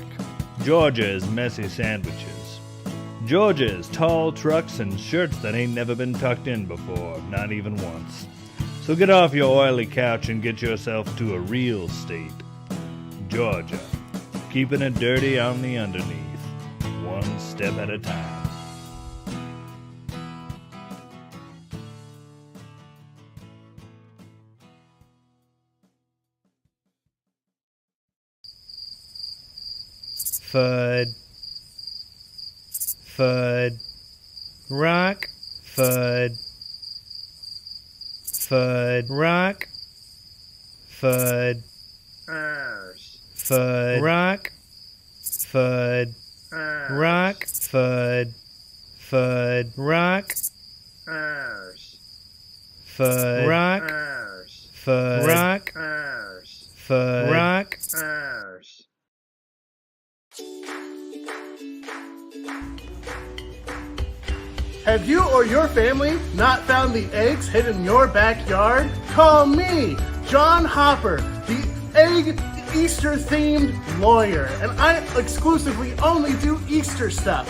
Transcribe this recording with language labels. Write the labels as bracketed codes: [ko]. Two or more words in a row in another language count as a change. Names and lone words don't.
[en] Georgia is messy sandwiches. Georgia is tall trucks and shirts that ain't never been tucked in before, not even once. So get off your oily couch and get yourself to a real state. Georgia, keeping it dirty on the underneath, one step at a time. Fud. Fud. Rock. Fud. Fud. Rock. Fud. Fud. Rock. Fud. Rock. Fud. Fud. Rock. Fud. Rock. Fud. Rock. Fud. Rock. Have you or your family not found the eggs hidden in your backyard? Call me, John Hopper, the egg Easter-themed lawyer, and I exclusively only do Easter stuff.